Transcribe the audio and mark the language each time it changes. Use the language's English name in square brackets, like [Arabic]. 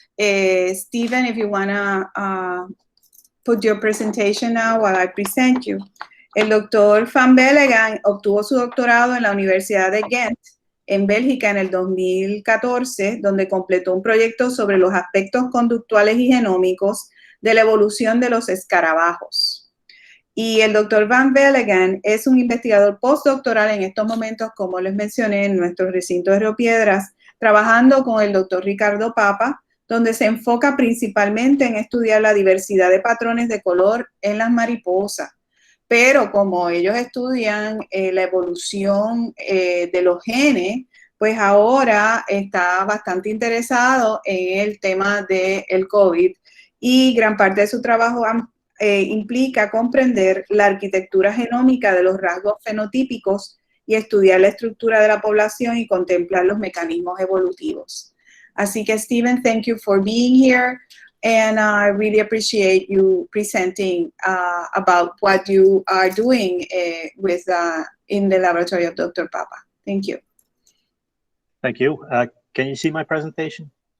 [English] Steven, if you want to put your presentation now while I present you. [Spanish] El doctor Van Belleghem obtuvo su doctorado en la Universidad de Ghent, en Bélgica, en el 2014, donde completó un proyecto sobre los aspectos conductuales y genómicos de la evolución de los escarabajos. Y el doctor Van Belleghem es un investigador postdoctoral en estos momentos, como les mencioné, en nuestro recinto de Río Piedras, trabajando con el doctor Ricardo Papa, donde se enfoca principalmente en estudiar la diversidad de patrones de color en las mariposas. Pero como ellos estudian la evolución de los genes, pues ahora está bastante interesado en el tema del COVID y gran parte de su trabajo implica comprender la arquitectura genómica de los rasgos fenotípicos y estudiar la estructura de la población y contemplar los mecanismos evolutivos. Así que, [English] Steven, thank you for being here. And I really appreciate you presenting about what you are doing in the laboratory of Dr. Papa. Thank you. Thank you. Can you see my presentation?